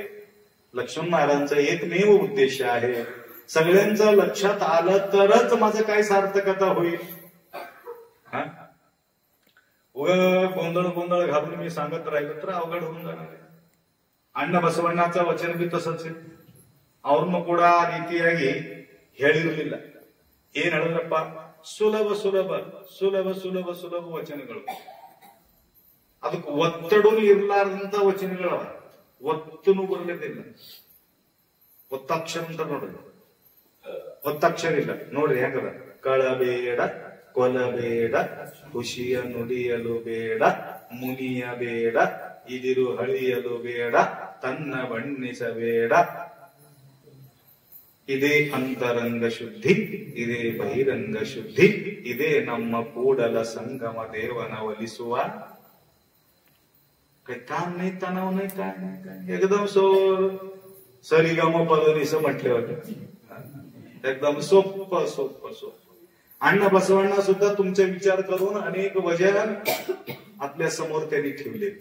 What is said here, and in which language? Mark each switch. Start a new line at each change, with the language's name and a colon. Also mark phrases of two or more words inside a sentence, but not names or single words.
Marathi: लक्ष्मण महाराजांचा एकमेव उद्देश आहे, सगळ्यांचं लक्षात आलं तरच माझं काय सार्थकता होईल. गोंधळ घालून मी सांगत राहिलो तर अवघड होऊन जाणार आहे. अण्णा बसवಣ್ಣाचं वचन बी तसंच आहे.
Kannada: ಅವ್ರನ್ನು ಕೂಡ ರೀತಿಯಾಗಿ ಹೇಳಿರಲಿಲ್ಲ. ಏನ್ ಹೇಳಿದ್ರಪ್ಪ? ಸುಲಭ ಸುಲಭ ಸುಲಭ ಸುಲಭ ಸುಲಭ ವಚನಗಳು. ಅದಕ್ಕೆ ಒತ್ತಡೂ ಇರ್ಲಾರ್ದಂತ ವಚನಗಳವ. ಒತ್ತುನು ಬರಲಿಲ್ಲ. ಒತ್ತಾಕ್ಷರ ಅಂತ ನೋಡ್ರಿ. ಒತ್ತಾಕ್ಷರ ಇಲ್ಲ ನೋಡ್ರಿ ಹೆಂಗದ. ಕಳಬೇಡ, ಕೊಲಬೇಡ, ಖುಷಿಯ ನುಡಿಯಲು ಬೇಡ, ಮುನಿಯ ಬೇಡ, ಇದಿರು ಹಳಿಯಲು ಬೇಡ, ತನ್ನ ಬಣ್ಣಿಸಬೇಡ. ಇದೇ ಅಂತರಂಗ ಶುದ್ಧಿ, ಇದೇ ಬಹಿರಂಗ ಶುದ್ಧಿ, ಇದೇ ನಮ್ಮ ಕೂಡಲ संगम देवನ ಒಲಿಸುವ.
Marathi: काही ताण नाही, तणाव नाही, काय नाही, काय एकदम सरिगम पदनीस म्हटले होते. एकदम सोप्प सोप्प सोप्प. अण्णा बसवण्णा सुद्धा तुमचे विचार करून अनेक वजन आपल्या समोर त्यांनी ठेवलेत.